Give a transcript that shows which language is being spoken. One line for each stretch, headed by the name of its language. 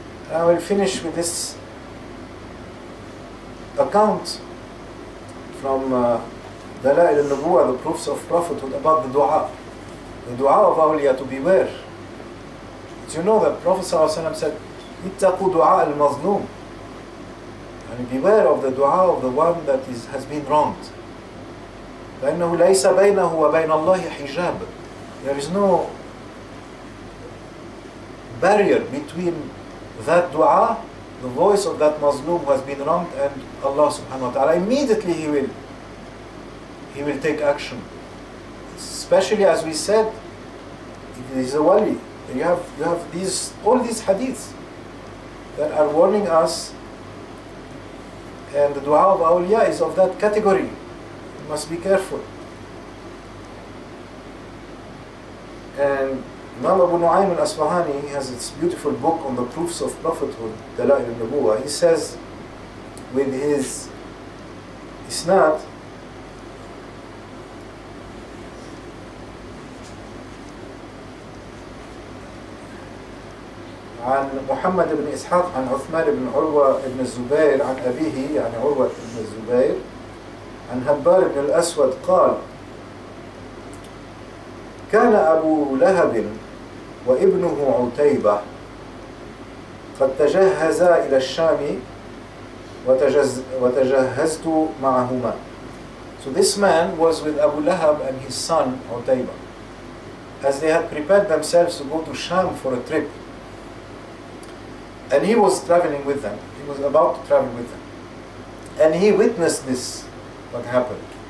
English: I will finish with this account from Dala'il al-Nubuwah, the proofs of prophethood, about the dua. The dua of Awliya, to beware. As you know, that Prophet ﷺ said,
Arabic: اتقوا دعاء المظلوم.
English: And beware of the dua of the one that has been wronged.
Arabic: فإنه ليس بينه وبين الله حجاب.
English: There is no barrier between that dua, the voice of that Mazlum who has been wronged, and Allah subhanahu wa ta'ala. Immediately he will take action. Especially as we said, it is a wali. You have all these hadiths that are warning us, and the dua of awliya is of that category. You must be careful. And Imam Abu Nu'aym al-Asfahani has this beautiful book on the proofs of prophethood, Dala'il al-Nubuwah. He says, with his isnad,
Arabic: عن محمد بن إسحاق عن عثمان بن عروة بن الزبير عن أبيه يعني عروة بن الزبير عن هبار بن الأسود قال: كان أبو لهب وابنه عتيبة قد تجهزا إلى الشام وتجهزت معهما.
English: So this man was with Abu Lahab and his son Utayba, as they had prepared themselves to go to Sham for a trip. And he was traveling with them. He was about to travel with them. And he witnessed this, what happened.